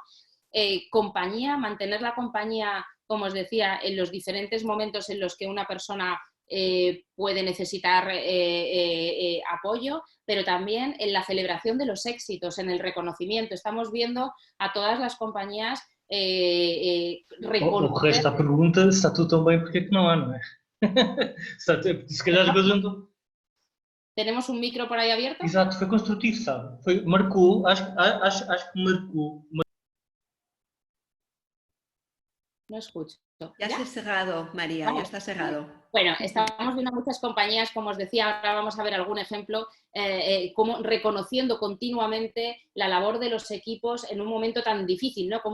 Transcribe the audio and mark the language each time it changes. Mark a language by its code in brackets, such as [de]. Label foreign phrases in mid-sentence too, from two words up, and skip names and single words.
[es] Compañía, mantener la compañía, como os decía, en los diferentes momentos en los que una persona puede necesitar apoyo, pero también en la celebración de los éxitos, en el reconocimiento. Estamos viendo a todas las compañías reconocer... [pt] O resto da pergunta, se está tudo tão bem, porque é que não há, não é? Se calhar as coisas não... [es] ¿Tenemos un micro por ahí abierto? [pt] Exato, foi construtivo, sabe? Marcou, acho que marcou. [es] No escucho. Ya se ha cerrado, María, Vale. ya está cerrado. Bueno, estamos viendo muchas compañías, como os decía, ahora vamos a ver algún ejemplo, como reconociendo continuamente la labor de los equipos en un momento tan difícil, ¿no?